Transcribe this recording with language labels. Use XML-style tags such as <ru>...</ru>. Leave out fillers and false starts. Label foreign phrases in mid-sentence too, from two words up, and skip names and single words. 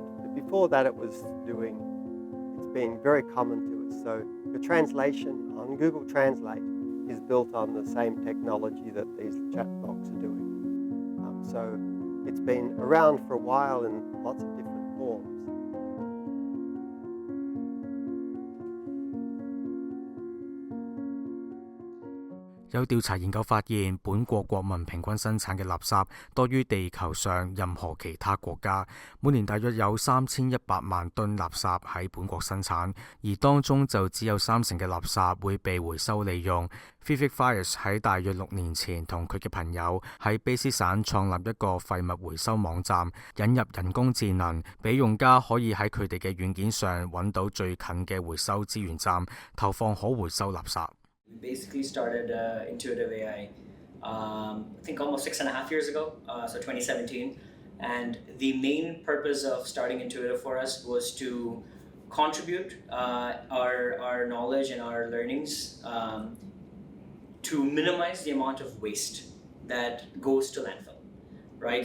<en>But before that it's been very common to us. So the translation on Google Translate is built on the same technology that these chatbots are doing. So it's been around for a while in lots of different forms.</en> <yue>有調查研究發現，本國國民平均生產嘅垃圾多於地球上任何其他國家，每年大約有3100萬噸垃圾喺本國生產，而當中就只有30%嘅垃圾會被回收利用。Fairchild 喺大約6年前同佢嘅朋友喺卑詩省創立一個廢物回收網站，引入人工智能，俾用家可以喺佢哋嘅軟件上揾到最近嘅回收資源站，投放可回收垃圾。</yue> <en>We basically started Intuitive AI, I think almost 6.5 years ago, so 2017. And the main purpose of starting Intuitive for us was to contribute our knowledge and our learnings to minimize the amount of waste that goes to landfill, right?</en>